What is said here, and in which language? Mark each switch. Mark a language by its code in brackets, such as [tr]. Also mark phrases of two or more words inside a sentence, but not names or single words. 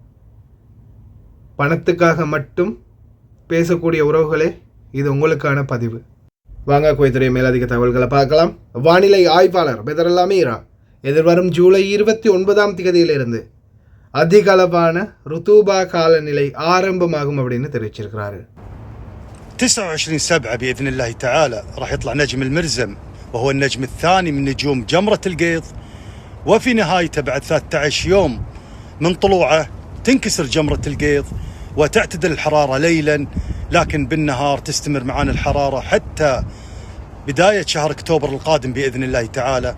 [ta] பணத்துக்காக மட்டும் பேசக்கூடிய உறவுகளே, இது உங்களுக்கான பதிவு. வாங்க குவைத்துடைய மேலதிக தகவல்களை பார்க்கலாம். வானிலை ஆய்வாளர் பெதர் அல் அமீரா எதிர்வரும் ஜூலை 29ஆம் தேதியிலிருந்து அதிகளவான ருத்தூபா காலநிலை ஆரம்பமாகும் அப்படின்னு தெரிவிச்சிருக்கிறாரு. [ar] 29/7 بإذن الله تعالى راح يطلع نجم المرزم، وهو النجم الثاني من نجوم جمرة القيض، وفي نهايته بعد 13 يوم من طلوعه تنكسر جمرة القيض وتعتدل الحرارة ليلا، لكن بالنهار تستمر معانا الحرارة حتى بداية شهر أكتوبر القادم بإذن الله تعالى.